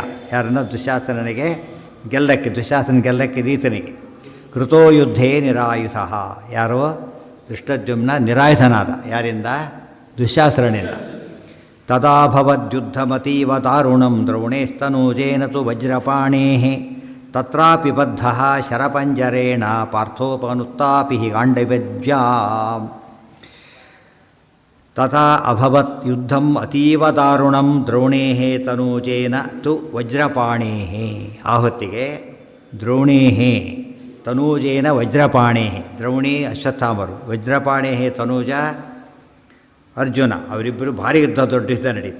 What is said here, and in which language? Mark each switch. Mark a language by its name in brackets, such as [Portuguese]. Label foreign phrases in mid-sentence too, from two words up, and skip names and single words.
[Kannada] ಯಾರನ್ನ ದುಶ್ಯಾಸನಿಗೆ ಗೆಲ್ಲಕ್ಕೆ ರೀತನಿಗೆ. [Sanskrit] ಕೃತೋ ಯುದ್ಧೇ ನಿರಾಯುಧಃ. [Kannada] ಯಾರೋ ಧೃಷ್ಟದ್ಯುಮ್ನ ನಿರಾಯುಧನಾದ. ಯಾರಿಂದ? [Sanskrit] ದುಶ್ಯಾಸನಿಂದ. ತದಾಭವದ್ಯುದ್ಧಮತೀವ ದಾರುಣಂ ದ್ರೌಣೇಸ್ತನೂಜೇನ ತು ವಜ್ರಪಾಣೇಃ ತತ್ರಾಪಿ ಬದ್ಧಃ ಶರಪಂಜರೇಣ ಪಾರ್ಥೋಪನುತ್ತಾಪಿ ಗಾಂಡೀವಜ್ಯಾಂ. ತಥಾ ಅಭವತ್ ಯುದ್ಧಂ ಅತೀವ ದಾರುಣಂ ದ್ರೋಣೇಃ ತನೂಜೇನ ತು ವಜ್ರಪಾಣೇಃ. [Kannada] ಆ ಹೊತ್ತಿಗೆ [Sanskrit] ದ್ರೋಣೇಃ ತನೂಜೇನ ವಜ್ರಪಾಣೇಃ. [Kannada] ದ್ರೌಣಿ ಅಶ್ವತ್ಥಾಮರು, [Sanskrit] ವಜ್ರಪಾಣೇಃ ತನೂಜ [Kannada] ಅರ್ಜುನ, ಅವರಿಬ್ಬರು ಭಾರಿ ದೊಡ್ಡ ಯುದ್ಧ ನಡೀತು.